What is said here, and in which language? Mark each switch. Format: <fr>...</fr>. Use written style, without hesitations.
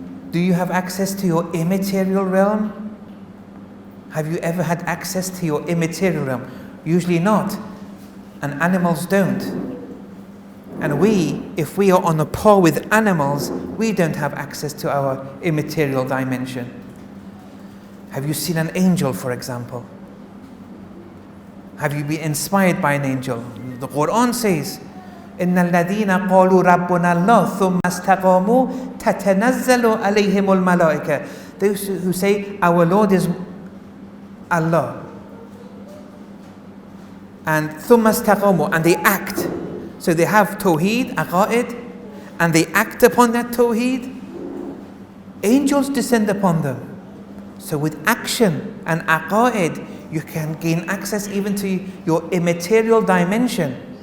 <en>Do you have access to your immaterial realm? Have you ever had access to your immaterial realm? Usually not. And animals don't. And if we are on a par with animals, we don't have access to our immaterial dimension. Have you seen an angel, for example? Have you been inspired by an angel? The Quran says,</en> <ar>إِنَّ الَّذِينَ قَالُوا رَبُّنَا اللَّهُ ثُمَّ اسْتَقَامُوا تَتَنَزَّلُ عَلَيْهِمُ الْمَلَائِكَةُ.</ar> <en>Those who say, our Lord is Allah. And</en> <ar>ثُمَّ اسْتَقَامُوا,</ar> <en>and they act. So they have Tawheed, Aqa'id, and they act upon that Tawheed. Angels descend upon them. So with action and Aqa'id, you can gain access even to your immaterial dimension.</en>